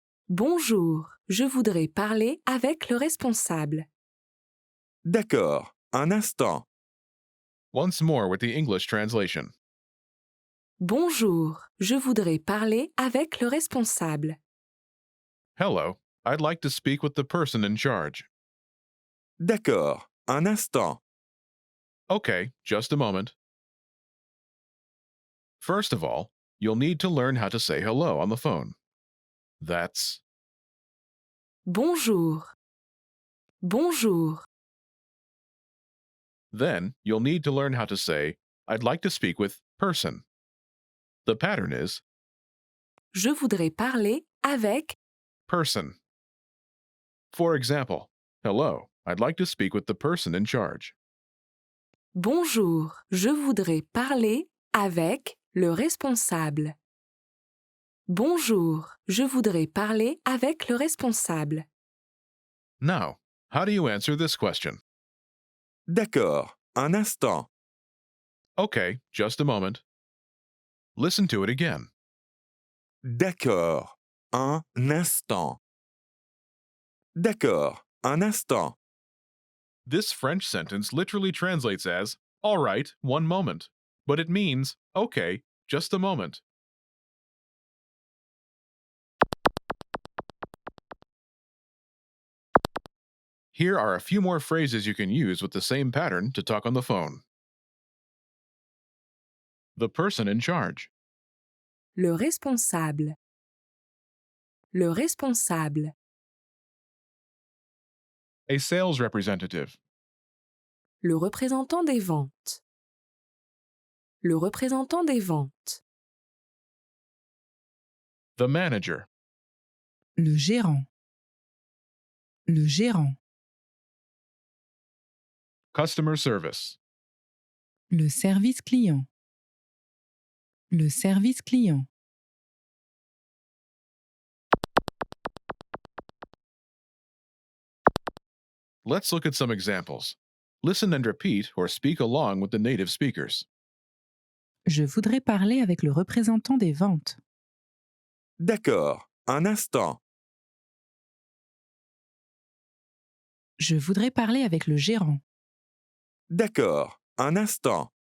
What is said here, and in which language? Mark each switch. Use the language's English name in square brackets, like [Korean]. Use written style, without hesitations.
[French] Bonjour, je voudrais parler avec le responsable. D'accord, un instant. [English] Once more with the English translation. [French] Bonjour, je voudrais parler avec le responsable. [English] Hello, I'd like to speak with the person in charge. [French] D'accord, un instant. [English] Okay, just a moment. First of all, you'll need to learn how to say hello on the phone. That's [French] Bonjour. Bonjour. [English] Then you'll need to learn how to say, I'd like to speak with person. The pattern is [French] Je voudrais parler avec. [English] person. For example, hello, I'd like to speak with the person in charge. [French] Bonjour, je voudrais parler avec le responsable. Bonjour, je voudrais parler avec le responsable. [English] Now, how do you answer this question? [French] D'accord, un instant. [English] Okay, just a moment. Listen to it again. [French] D'accord, un instant. D'accord, un instant. [English] This French sentence literally translates as, all right, one moment, but it means, okay, just a moment. Here are a few more phrases you can use with the same pattern to talk on the phone. The person in charge. [French] Le responsable. Le responsable. [English] A sales representative. [French] Le représentant des ventes. Le représentant des ventes. [English] The manager. [French] Le gérant. Le gérant. [English] Customer service. [French] Le service client. Le service client. [English] Let's look at some examples. Listen and repeat or speak along with the native speakers. [French] Je voudrais parler avec le représentant des ventes. D'accord, un instant. Je voudrais parler avec le gérant. D'accord, un instant.